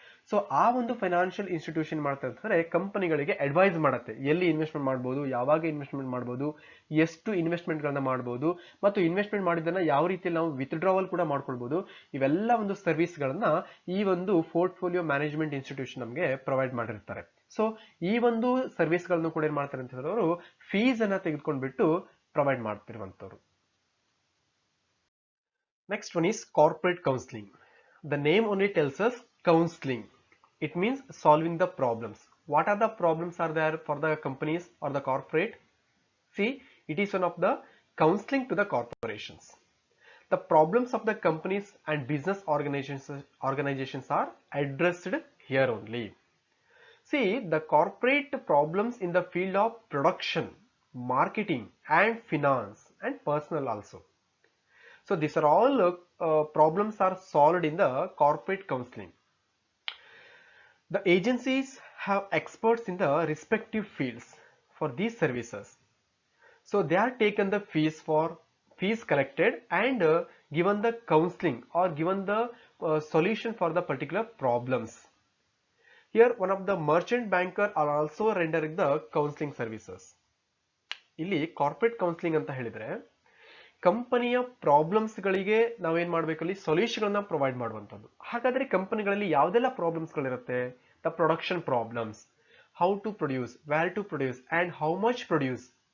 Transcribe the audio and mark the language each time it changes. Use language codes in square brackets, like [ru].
[kn] So ಆ ಒಂದು financial institution ಮಾಡ್ತಾ ಇರ್ತಾರೆ, ಕಂಪನಿಗಳಿಗೆ ಅಡ್ವೈಸ್ ಮಾಡುತ್ತೆ ಎಲ್ಲಿ ಇನ್ವೆಸ್ಟ್ಮೆಂಟ್ ಮಾಡಬಹುದು, ಯಾವಾಗ ಇನ್ವೆಸ್ಟ್ಮೆಂಟ್ ಮಾಡಬಹುದು, ಎಷ್ಟು ಇನ್ವೆಸ್ಟ್ಮೆಂಟ್ ಗಳನ್ನ ಮಾಡಬಹುದು, ಮತ್ತು ಇನ್ವೆಸ್ಟ್ಮೆಂಟ್ ಮಾಡಿದ್ದನ್ನ ಯಾವ ರೀತಿಯಲ್ಲಿ ನಾವು ವಿತ್ಡ್ರಾವಲ್ ಕೂಡ ಮಾಡ್ಕೊಳ್ಬಹುದು. ಇವೆಲ್ಲ ಒಂದು ಸರ್ವಿಸ್ ಗಳನ್ನ ಈ ಒಂದು ಪೋರ್ಟ್ಫೋಲಿಯೋ ಮ್ಯಾನೇಜ್ಮೆಂಟ್ ಇನ್ಸ್ಟಿಟ್ಯೂಷನ್ ನಮಗೆ ಪ್ರೊವೈಡ್ ಮಾಡಿರ್ತಾರೆ. ಸೊ ಈ ಒಂದು ಸರ್ವಿಸ್ ಗಳನ್ನು ಕೂಡ ಏನ್ ಮಾಡ್ತಾರೆ ಅಂತ ಹೇಳಿದ್ರೆ ಅವರು ಫೀಸ್ ಅನ್ನ ತೆಗೆದುಕೊಂಡ್ಬಿಟ್ಟು provide ಮಾಡ್ತಿರುವಂತವ್ರು. [en] Next one is corporate counseling. The name only tells us counseling. It means solving the problems. What are the problems are there for the companies or the corporate? See, it is one of the counseling to the corporations. The problems of the companies and business organizations are addressed here only. See, the corporate problems in the field of production, marketing, and finance and personal also. So these are all problems are solved in the corporate counseling. The agencies have experts in the respective fields for these services. So they are taken the fees collected and given the counseling or given the solution for the particular problems. Here one of the merchant banker are also rendering the counseling services. [kn] ಇಲ್ಲಿ corporate counselling ಅಂತ ಹೇಳಿದ್ರೆ ಕಂಪನಿಯ problems ಗಳಿಗೆ ನಾವೇನ್ ಮಾಡ್ಬೇಕಲ್ಲಿ solution ಗಳನ್ನ provide ಮಾಡುವಂತದ್ದು. ಹಾಗಾದ್ರೆ ಕಂಪನಿಗಳಲ್ಲಿ ಯಾವ್ದೆಲ್ಲ problems ಗಳಿರುತ್ತೆ? [en] The production problems, how to produce, where to produce and how much produce.